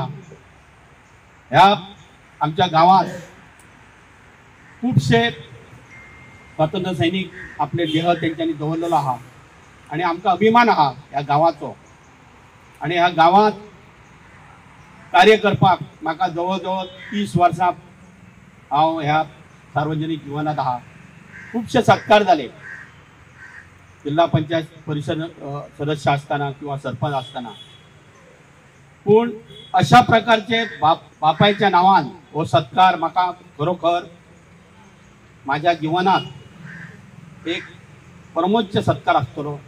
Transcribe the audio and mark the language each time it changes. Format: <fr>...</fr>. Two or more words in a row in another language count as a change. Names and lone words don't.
<kok>ह्या आमच्या गावात खूबशे स्वातंत्र्य सैनिक आपले देह त्यांच्यानी दवरलेलो आहा आणि आमकां अभिमान आहा ह्या गावाचो. आणि ह्या गावात कार्य करपाक म्हाका जवळ जवळ 30 वर्सां हांव ह्या सार्वजनीक जिवनात आहा. खूबशे सत्कार जाले जिल्हा पंचायत परिषद सदस्य असताना किंवा सरपंच असताना. पूण अशा प्रकारचे बापायच्या नावान हो सत्कार म्हाका खरोखर माझ्या जीवनात एक परमोच्च सत्कार आसतलो.</kok>